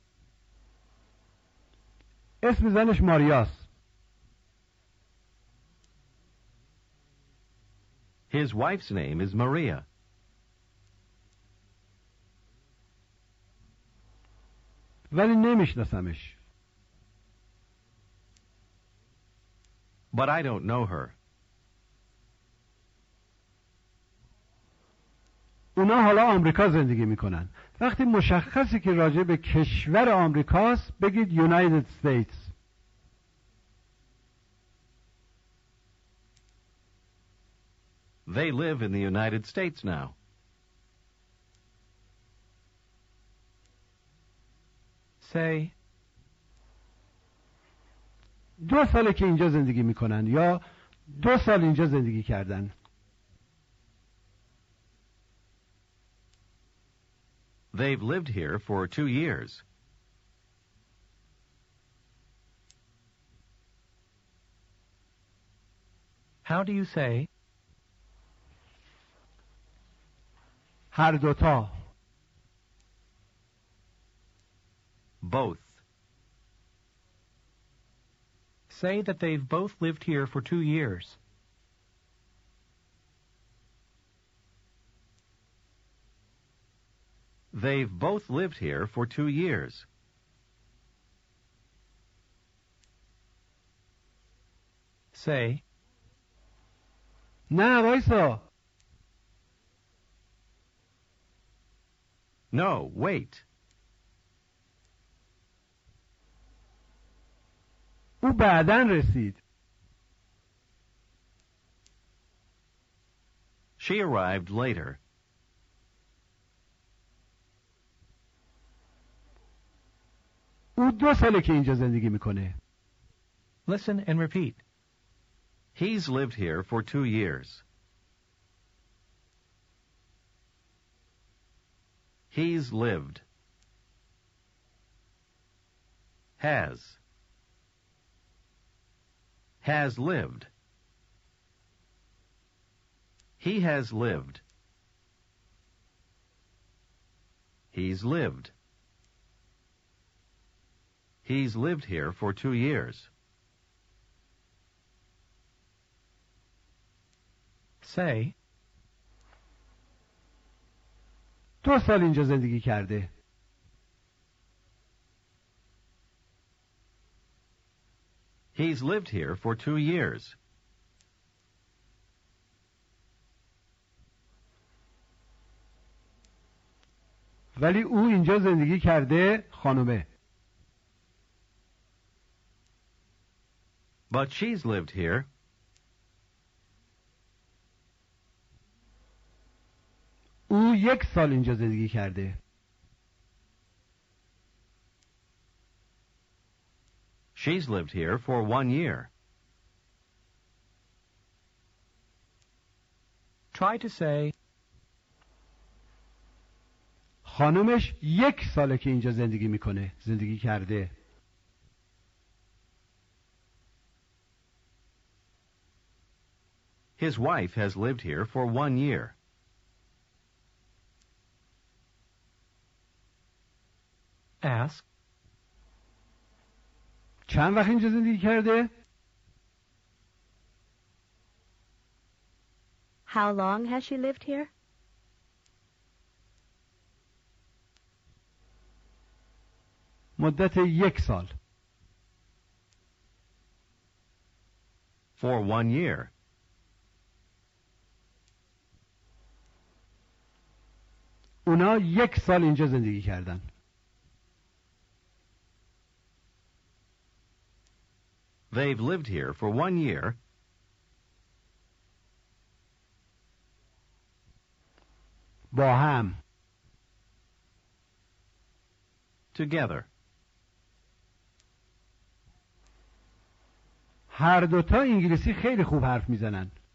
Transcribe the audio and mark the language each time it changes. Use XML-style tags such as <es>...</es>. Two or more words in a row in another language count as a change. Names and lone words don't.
<fa>اسم زنش ماریاست.</fa> <en>His wife's name is Maria.</en> <fa>ولی نمیشناسمش.</fa> <en>But I don't know her.</en> <fa>اونا حالا آمریکا زندگی میکنن. وقتی مشخصی که راجع به کشور آمریکاست بگید United States.</fa> <en>They live in the United States now. say,</en> <fa>2 ساله که اینجا زندگی میکنن یا 2 سال اینجا زندگی کردن.</fa> <en>They've lived here for 2 years. How do you say,</en> <fa>هر دوتا.</fa> <en>Both. say that they've both lived here for 2 years. They've both lived here for 2 years. Say,</en> <fa>نه وایسا.</fa> <en>No, wait.</en> <fa>او بعداً رسید.</fa> <en>She arrived later.</en> <fa>او 2 ساله که اینجا زندگی میکنه.</fa> <en>listen and repeat. He's lived here for 2 years. He's lived. Has. Has lived. He has lived. He's lived. He's lived here for 2 years. Say,</en> <fa>2 سال اینجا زندگی کرده.</fa> <en>He's lived here for 2 years.</en> <fa>ولی او اینجا زندگی کرده، خانومه.</fa> <en>But she's lived here.</en> <fa>او 1 سال اینجا زندگی کرده.</fa> <en>She's lived here for 1 year. try to say,</en> <fa>خانومش 1 ساله که اینجا زندگی کرده.</fa> <en>His wife has lived here for 1 year. ask,</en> <fa>چند وقت اینجا زندگی کرده؟</fa> <en>How long has she lived here?</en> <fa>مدت 1 سال.</fa> <en>For 1 year.</en> <fa>اونا 1 سال اینجا زندگی کردن.</fa> <en>They've lived here for 1 year.</en> <fa>با هم.</fa> <en>Together.</en> <fa>هر دوتا انگلیسی خیلی خوب حرف میزنن.</fa>